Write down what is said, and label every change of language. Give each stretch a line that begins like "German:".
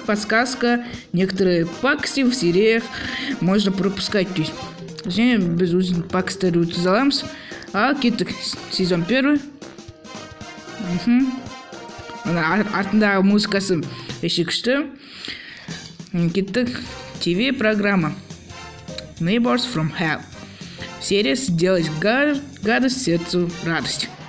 Russian: Подсказка, некоторые пакости в сериях можно пропускать.
Kazakh: Және біз өзін пакостарды өткізе аламыз. Ал кеттік. Сезон 1. Артындағы музыкасы өте күшті. Кеттік.
Russian: ТВ программа Neighbors from Hell. Серия «Сделать гадость, сердцу радость».